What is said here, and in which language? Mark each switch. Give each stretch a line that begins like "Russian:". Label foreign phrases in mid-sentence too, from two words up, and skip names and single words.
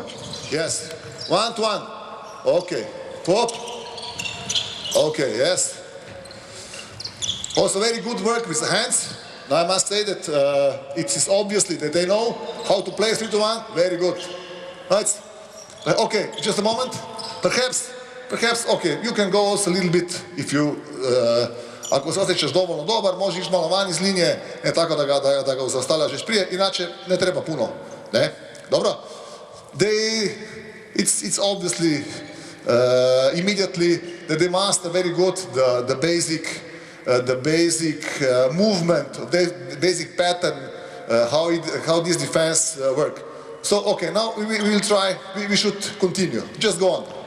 English: Yes, 1-1, okay, pop, okay, yes. Also very good work with the hands. Now I must say that it is obviously that they know how to play 3-1, very good. Right? Okay, just a moment. Perhaps, okay, you can go also a little bit if you,
Croatian: ako se osjećaš dovoljno dobar, možeš ići malo van iz linije, ne tako da ga zaustavljaš prije, inače ne treba puno. Ne? Dobro?
English: It's obviously immediately that they master very good the basic movement, the basic pattern, how this defense work. So okay, now we will try. We should continue. Just go on.